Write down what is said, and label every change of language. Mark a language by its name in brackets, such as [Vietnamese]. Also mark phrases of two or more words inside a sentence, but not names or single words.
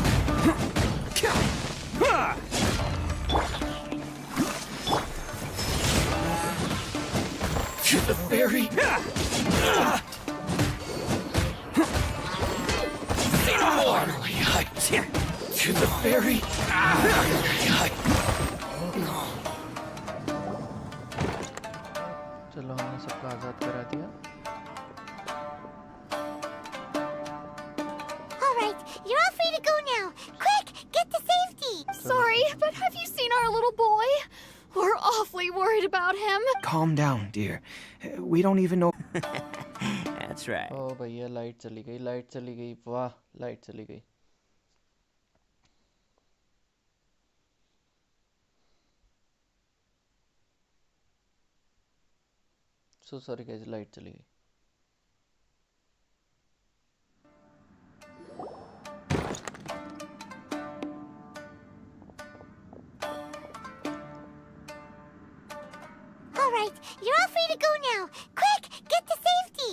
[English] To the ferry. See no more. To To the ferry? [Hindi] चलो हमने सबको आजाद करा दिया. [English] All right, you're all free to go now. Quick, get to safety. Sorry, but have you seen our little boy? We're awfully worried about him. Calm down, dear. We don't even know. That's right. [Hindi] ओ भैया लाइट चली गई. वाह, लाइट चली गई. [English] So sorry guys, [Hindi] लाइट चली गई. [English] All right, you're all free to go now. Quick, get to safety.